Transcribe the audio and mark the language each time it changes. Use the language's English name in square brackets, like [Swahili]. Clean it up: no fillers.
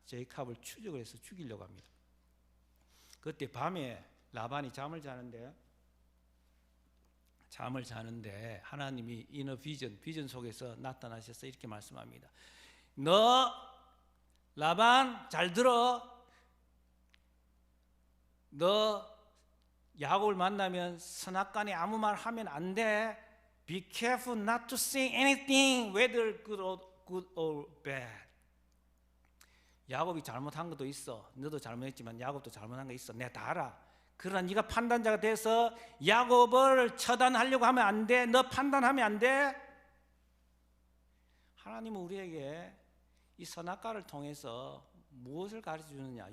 [Korean] 제이캅을 추적을 해서 죽이려고 합니다. 그때 밤에 라반이 잠을 자는데 하나님이 이너 비전 속에서 나타나셔서 이렇게 말씀합니다. 너 라반 잘 들어. 너 야곱을 만나면 선악간에 아무 말 하면 안 돼. [English] Be careful not to say anything, whether good or bad. [Korean] 야곱이 잘못한 것도 있어. 너도 잘못했지만 야곱도 잘못한 거 있어. 내가 다 알아. 그러나 네가 판단자가 돼서 야곱을 처단하려고 하면 안 돼. 너 판단하면 안 돼. 하나님은 우리에게 이 선악과를 통해서 무엇을 가르쳐 주느냐?